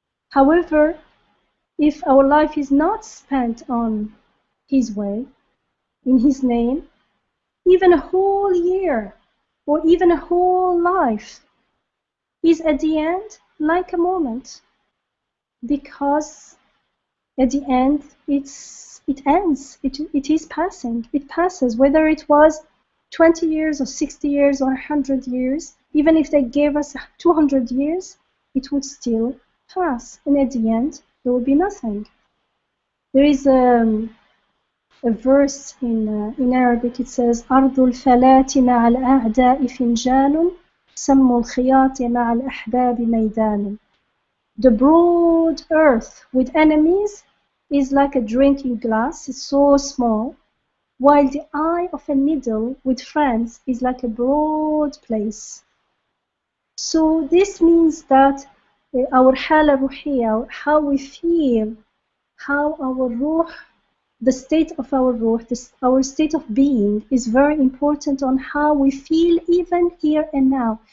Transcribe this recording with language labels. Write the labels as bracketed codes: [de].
[en] However, if our life is not spent on His way, in His name, even a whole year or even a whole life is at the end like a moment, because at the end it ends, it is passing, it passes, whether it was 20 years or 60 years or 100 years. Even if they gave us 200 years, it would still pass, and at the end there would be nothing. There is a verse in Arabic. It says [ar] أرض الفلاة مع الأعداء فنجان سم الخياط مع الأحباب ميدان. [en] The broad earth with enemies is like a drinking glass, it's so small, while the eye of a needle with friends is like a broad place. So this means that our hala ruhiyya, how we feel, how our ruh, the state of our ruh, our state of being is very important on how we feel even here and now.